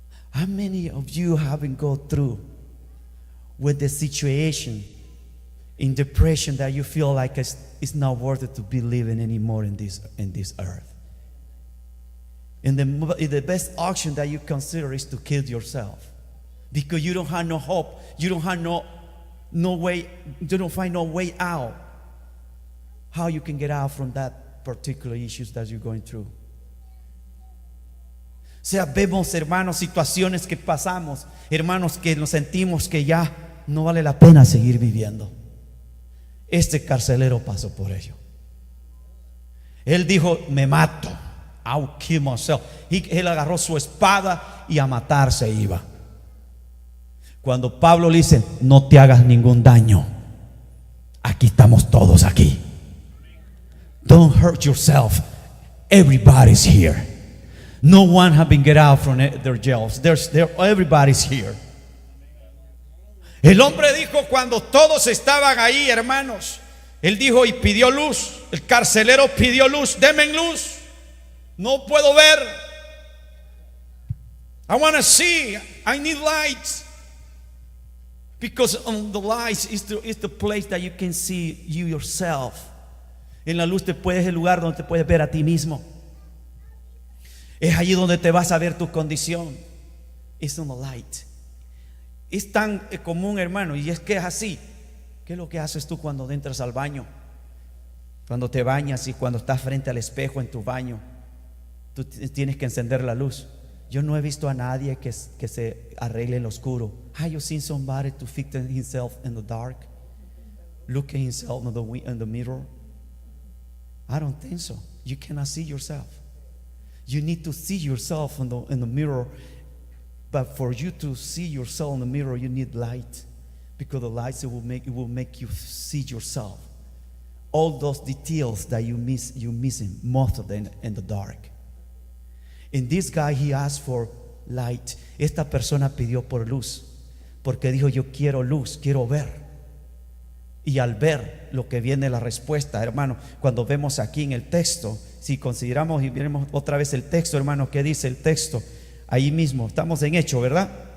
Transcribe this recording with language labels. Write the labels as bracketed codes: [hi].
[en] How many of you haven't gone through with the situation in depression that you feel like it's not worth it to be living anymore in this earth? And the best option that you consider is to kill yourself, because you don't have no hope, you don't have no way, you don't find no way out. How you can get out from that particular issues that you're going through. [es] O sea, vemos, hermanos, situaciones que pasamos, hermanos, que nos sentimos que ya no vale la pena seguir viviendo. Este carcelero pasó por ello. Él dijo, me mato. [en] I'll kill myself. [es] Él agarró su espada y a matarse iba. Cuando Pablo le dice, no te hagas ningún daño, aquí estamos todos aquí. [en] Don't hurt yourself. Everybody's here. No one has been get out from their jails. Everybody's here. [es] El hombre dijo cuando todos estaban ahí, hermanos, él dijo y pidió luz. El carcelero pidió luz. Denme luz. No puedo ver. [en] I want to see. I need light. Because on the light is the place that you can see you yourself. [es] En la luz es el lugar donde te puedes ver a ti mismo. Es allí donde te vas a ver tu condición. [en] It's on the light. [es] Es tan común, hermano, y es que es así. ¿Qué es lo que haces tú cuando entras al baño? Cuando te bañas y cuando estás frente al espejo en tu baño, tú tienes que encender la luz. Yo no he visto a nadie que se arregle en lo oscuro. [en] Have you seen somebody to fix himself in the dark? Look at himself in the mirror? I don't think so. You cannot see yourself. You need to see yourself in the mirror. But for you to see yourself in the mirror, you need light, because the light will make you see yourself. All those details that you're missing, most of them in the dark. And this guy, he asked for light. [es] Esta persona pidió por luz, porque dijo, yo quiero luz, quiero ver. Y al ver lo que viene la respuesta, hermano, cuando vemos aquí en el texto, si consideramos y veremos otra vez el texto, hermano, ¿qué dice el texto? Ahí mismo, estamos en Hechos, ¿verdad?